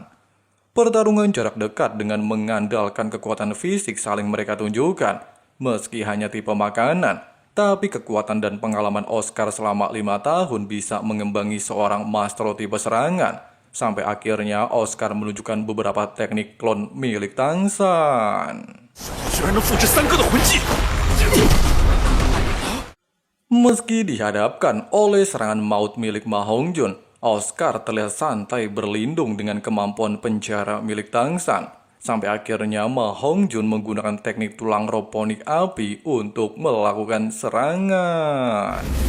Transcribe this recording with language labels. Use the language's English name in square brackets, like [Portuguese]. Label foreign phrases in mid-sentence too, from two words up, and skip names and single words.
[Indonesian] Pertarungan jarak dekat dengan mengandalkan kekuatan fisik saling mereka tunjukkan. Meski hanya tipe makanan, tapi kekuatan dan pengalaman Oscar selama 5 tahun bisa mengembangi seorang Master tipe serangan. Sampai akhirnya Oscar menunjukkan beberapa teknik klon milik Tang San. [Chinese] 居然能复制3个的魂技！ [Indonesian] Meski dihadapkan oleh serangan maut milik Ma Hongjun, Oscar terlihat santai berlindung dengan kemampuan penjara milik Tang San. Sampai akhirnya Ma Hongjun menggunakan teknik tulang roponik api untuk melakukan serangan.